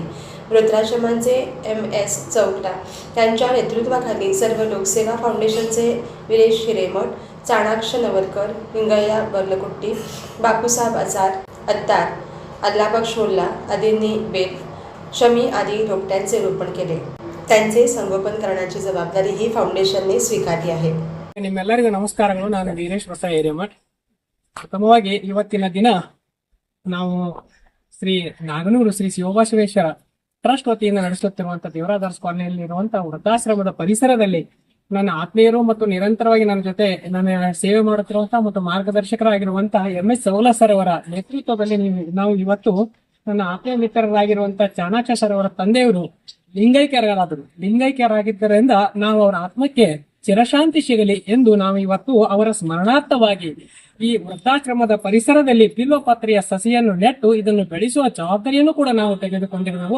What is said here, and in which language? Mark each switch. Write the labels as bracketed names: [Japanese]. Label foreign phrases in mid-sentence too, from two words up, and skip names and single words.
[Marathi] वृद्धाश्रमांचे MS चौगला यांच्या नेतृत्वाखाली सर्व लोकसेवा फाउंडेशनचे विरेश हिरेमठ, चाणाक्ष नवरकर, हिंगय्या बर्लकुट्टी, बापूसाहेब आचार, अत्तार, अल्लाबक्ष मोल्ला आदींनी बेल, शमी आदी रोपट्यांचे रोपण केले। त्यांचे संगोपन करण्याची जबाबदारी ही फाउंडेशनने ಸ್वीकारली आहे। [Kannada] ನಿಮ್ಮೆಲ್ಲರಿಗೂ ನಮಸ್ಕಾರಗಳು। ನಾನು ವೀರೇಶ್ ಪ್ರಸಾದ್ ಹಿರೇಮಠ್। ಪ್ರಥಮವಾಗಿ ಇವತ್ತಿನ ದಿನ ನಾವು ಶ್ರೀ ನಾಗನೂರು ಶ್ರೀ ಶಿವಬಸವೇಶ್ವರ ಟ್ರಸ್ಟ್ ವತಿಯಿಂದ ನಡೆಸುತ್ತಿರುವಂತಹ ದೇವರಾಜ್ ಕಾಲೋನಿಯಲ್ಲಿ ಇರುವಂತಹ ವೃದ್ಧಾಶ್ರಮದ ಪರಿಸರದಲ್ಲಿ ನನ್ನ ಆತ್ಮೀಯರು ಮತ್ತು ನಿರಂತರವಾಗಿ ನನ್ನ ಜೊತೆ ನನ್ನ ಸೇವೆ ಮಾಡುತ್ತಿರುವಂತಹ ಮತ್ತು ಮಾರ್ಗದರ್ಶಕರಾಗಿರುವಂತಹ MS ಚೌಗಲ ಸರ್ ಅವರ ನೇತೃತ್ವದಲ್ಲಿ ನಾವು ಇವತ್ತು ನನ್ನ ಆತ್ಮೀಯ ಮಿತ್ರರಾಗಿರುವಂತಹ ಚಾಣಾಕ್ಷ ಸರ್ ಅವರ ತಂದೆಯವರು ಲಿಂಗೈಕ್ಯರಾಗಿದ್ದರಿಂದ ನಾವು ಅವರ ಆತ್ಮಕ್ಕೆ ಚಿರಶಾಂತಿ ಸಿಗಲಿ ಎಂದು ನಾವು ಇವತ್ತು ಅವರ ಸ್ಮರಣಾರ್ಥವಾಗಿ ಈ ವೃದ್ಧಾಶ್ರಮದ ಪರಿಸರದಲ್ಲಿ ಬಿಲ್ವಪತ್ರೆಯ ಸಸಿಯನ್ನು ನೆಟ್ಟು ಇದನ್ನು ಬೆಳೆಸುವ ಜವಾಬ್ದಾರಿಯನ್ನು ಕೂಡ ನಾವು ತೆಗೆದುಕೊಂಡಿರುವೆವು।